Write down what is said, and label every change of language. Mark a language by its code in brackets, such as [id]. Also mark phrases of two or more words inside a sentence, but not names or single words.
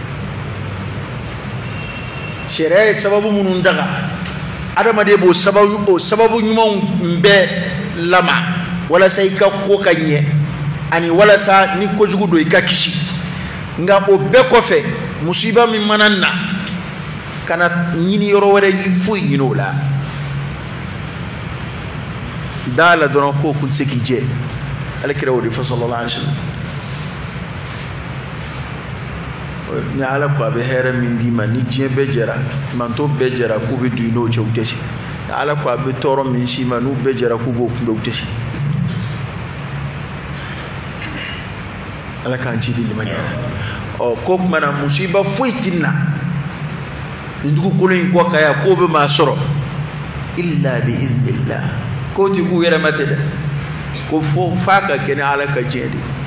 [bm] sariya ye sababu minnu daga adamaden b'o sababu ɲumanw bɛɛ lama walasa i ka ko ka ɲɛ ani walasa ni kojugu don i ka kisi nka o bɛɛ kɔfɛ musiba min mana na kana ɲini yɔrɔ wɛrɛ foyi ɲini o la dala dɔrɔn ko kun tɛ se k'i jɛ alakira o de fɔ [ar] sallallahu alaihi wasallam [bm] ni ala ko a bɛ hɛrɛ min d'i ma ni diɲɛ bɛɛ jɛra manto bɛɛ jɛra k'u bɛ don i n'o cɛ u tɛ se ni ala ko a bɛ tɔɔrɔ min s'i ma n'u bɛɛ jɛra k'u b'o kunbɛn u tɛ se ala k'an ci di limaniya ko tuma na musiba foyi tɛ na nin dugukolo in kɔ ka yan k'o bɛ maa sɔrɔ [ar] illa bi iznillah [bm] ko ti ku yɛrɛ ma tɛ dɛ ko f'a ka kɛ ni ala ka diɲɛ de